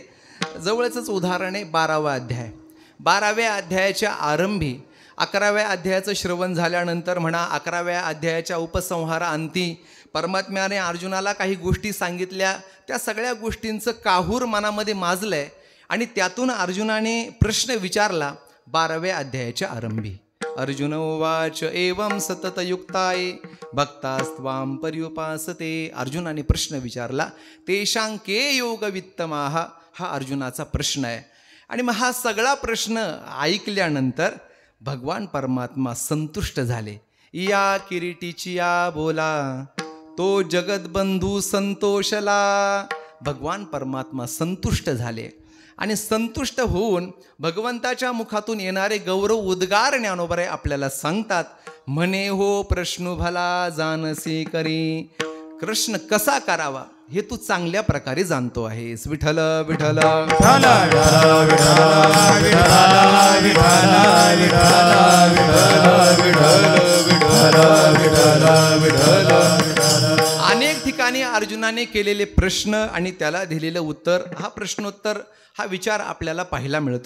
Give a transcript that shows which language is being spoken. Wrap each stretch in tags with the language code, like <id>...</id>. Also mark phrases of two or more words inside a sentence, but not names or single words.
<mr>जवळचंच उदाहरण आहे 12वा अध्याय. 12व्या अध्यायाच्या आरंभी 11व्या अध्यायाचं श्रवण झाल्यानंतर म्हणा, 11व्या अध्यायाच्या उपसंहाराअंती परमात्म्याने अर्जुनाला काही गोष्टी सांगितल्या. त्या सगळ्या गोष्टींचं काहूर मनामध्ये माजलंय आणि त्यातून अर्जुनाने प्रश्न विचारला 12व्या अध्यायाच्या आरंभी.</mr> <sa>अर्जुन उवाच एवं सततयुक्ताये भक्तास्त्वां पर्युपासते.</sa> <mr>अर्जुनाने प्रश्न विचारला.</mr> <sa>तेषां के योगवित्तमाः,</sa> <mr>हा अर्जुनाचा प्रश्न आहे. आणि मग हा सगळा प्रश्न ऐकल्यानंतर भगवान परमात्मा संतुष्ट झाले. या किरीटीची या बोला, तो जगतबंधू संतोषला. भगवान परमात्मा संतुष्ट झाले आणि संतुष्ट होऊन भगवंताच्या मुखातून येणारे गौरव उद्गार ज्ञानोबराय आपल्याला सांगतात. म्हणे हो प्रश्न भला जानसी करी. कृष्ण कसा करावा हे तू चांगल्या प्रकारे जाणतो आहेस. विठ्ठल विठ्ठल विठ्ठल विठ्ठल विठ्ठल. अनेक ठिकाणी अर्जुनाने केलेले प्रश्न आणि त्याला दिलेलं उत्तर, हा प्रश्नोत्तर, हा विचार आपल्याला पाहायला मिळतो.</mr>